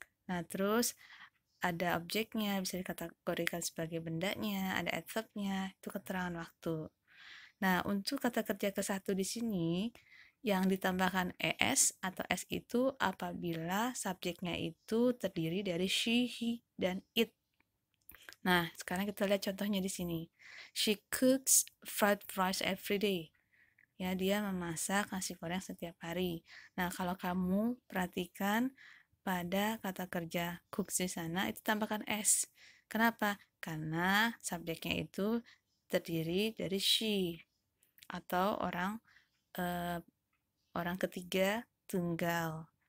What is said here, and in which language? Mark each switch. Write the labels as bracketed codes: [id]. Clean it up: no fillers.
[id] Nah, terus ada objeknya, bisa dikategorikan sebagai bendanya, ada adverbnya, itu keterangan waktu. Nah, untuk kata kerja ke-1 di sini, yang ditambahkan es atau s itu apabila subjeknya itu terdiri dari she, he, dan it. Nah, sekarang kita lihat contohnya di sini. [en] She cooks fried rice every day. [id] Ya, dia memasak nasi goreng setiap hari. Nah, kalau kamu perhatikan pada kata kerja cooks di sana, itu tambahkan s. Kenapa? Karena subjeknya itu terdiri dari she atau orang ketiga tunggal.